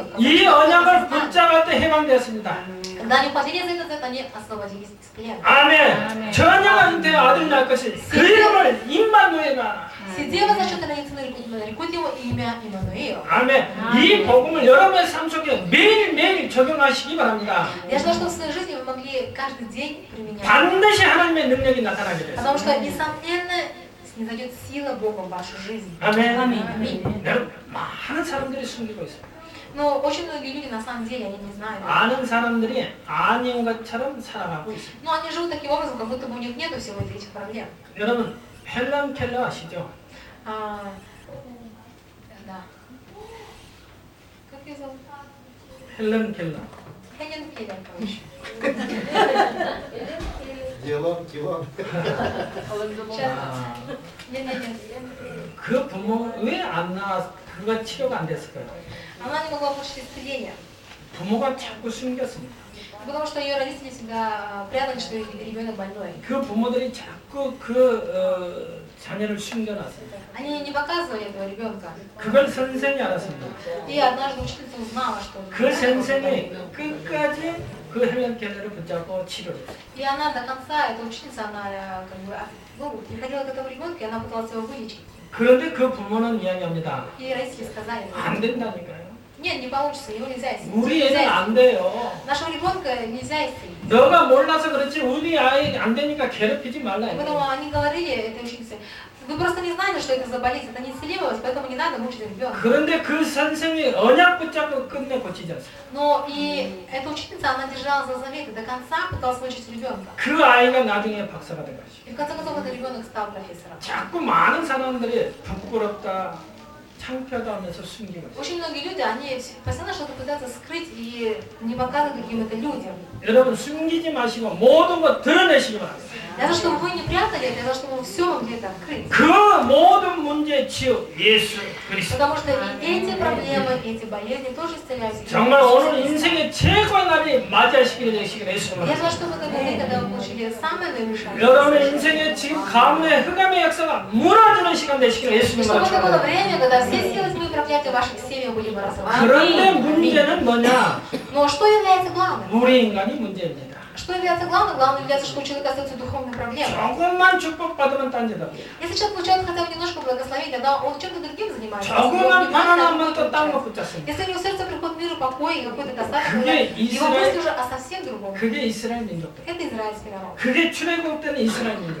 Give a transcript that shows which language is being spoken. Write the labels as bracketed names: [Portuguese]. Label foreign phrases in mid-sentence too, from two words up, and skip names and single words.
[Korean] 이 언약을 붙잡을 때 해방되었습니다. [Russian] Когда они уходили за этот завет, они освободились из плена. [Korean] 아멘. 처녀가 잉태한 아들을 낳을 것이 그 이름을 임마누엘이라. [Russian] Все девы зачаты нарекут его имя Иммануил. [Korean] 아멘. 이 복음을 여러분의 삶 속에 매일매일 적용하시기 바랍니다. [Russian] Я желаю, чтобы в своей жизни вы могли каждый день применять. [Korean] 반드시 하나님의 능력이 나타나게 됩니다. [Russian] Потому что, несомненно, снизойдет сила Бога в вашу жизнь. [Korean] 아멘. [Russian] Аминь. [Korean] 여러분, 많은 사람들이 숨기고 있어요. [Russian] Но очень многие люди, на самом деле, они не знают. [Korean] 많은 사람들이 아닌 것처럼 살아가고 있습니다. [Russian] Но они живут таким образом, как будто бы у них нету всего этих проблем. [Korean] 여러분, 헬런 켈러 아시죠? [Russian] Да. Как ее зовут? [Korean] 헬런 켈러. [Russian] Хелен Келлер, короче. Дилан, Килан. Сейчас. Нет. [Korean] 그 부모 왜 안 나와? 그가 치료가 안 됐을까요? [Russian] Она не могла получить исцеление. [Korean] 부모가 자꾸 숨겼습니다. [Russian] Потому что ее родители всегда прятали, что ребенок больной. [Korean] 그 부모들이 자꾸 자녀를 숨겨놨습니다. [Russian] Они не показывали этого ребенка. [Korean] 그걸 선생이 알았습니다. [Russian] И однажды учительница узнала, что... [Korean] 그 선생이 끝까지 그 헬런 켈러를 붙잡고 치료를 했어요. [Russian] И она до конца, эта учительница, она как бы, приходила к этому ребенку, и она пыталась его вылечить. [Korean] 그런데 그 부모는 이야기합니다. [Russian] И родители сказали, [Korean] 안 된다니까요. [Russian] нет, не получится, его нельзя исцелить. [Korean] 우리 애는 안 돼요. [Russian] Нашего ребенка нельзя исцелить. [Korean] 너가 몰라서 그렇지 우리 아이 안 되니까 괴롭히지 말라. [Russian] И поэтому они говорили этой ученице, вы просто не знали, что это за болезнь, это неисцелимость, поэтому не надо мучить ребенка. [Korean] 그런데 그 선생이 언약 붙잡고 끝내 고치지 않습니다. [Russian] Но и эта учительница, она держала за завет и до конца пыталась вылечить ребенка. [Korean] 그 아이가 나중에 박사가 된 것이죠. [Russian] И в конце концов этот ребенок стал профессором. [Korean] 자꾸 많은 사람들이 부끄럽다, 창피하다 하면서 숨기고 있어요. [Russian] Очень многие люди, они постоянно что-то пытаются скрыть и не показывают каким-то людям. [Korean] 여러분 숨기지 마시고 모든 거 드러내시기 바랍니다. [Russian] Для того, чтобы вы не прятали это, для того, чтобы вы все могли это открыть. [Korean] 그 모든 문제의 치유 예수 그리스도. [Russian] Потому что и эти проблемы, и эти болезни тоже исцеляются. [Korean] 정말 오늘 인생의 최고의 날이 맞이하시기를 되시기를 예수님을 [Russian] Я желаю, чтобы в этот день, когда вы получили самое наивысшее, [Korean] 여러분의 인생의 지금 가뭄의 흑암의 역사가 무너지는 시간 되시기를 [Russian] и [Korean] 예수님을 [Russian] чтобы это было [Korean] 축원합니다. [Russian] время, когда все силы тьмы и проклятия ваших семьях были бы разрушены. [Korean] 그런데 문제는 뭐냐? [Russian] Но что является главным? [Korean] 우리 인간이 문제입니다. [Russian] Что является главным? Главным является, что у человека остается духовная проблема. [Korean] 조금만 축복받으면 딴짓하고 [Russian] Если человек получает хотя бы немножко благословения, тогда он чем-то другим занимается. [Korean] 조금만 편안하면 또 딴 거 붙잡습니다. [Russian] Если у него в сердце приходит мир и покой, и какой-то достаток, [Korean] 그게 [Russian] его мысли уже о совсем другом. [Korean] 그게 이스라엘 민족들. [Russian] Это израильский народ. [Korean] 그게 출애굽 때는 이스라엘 민족.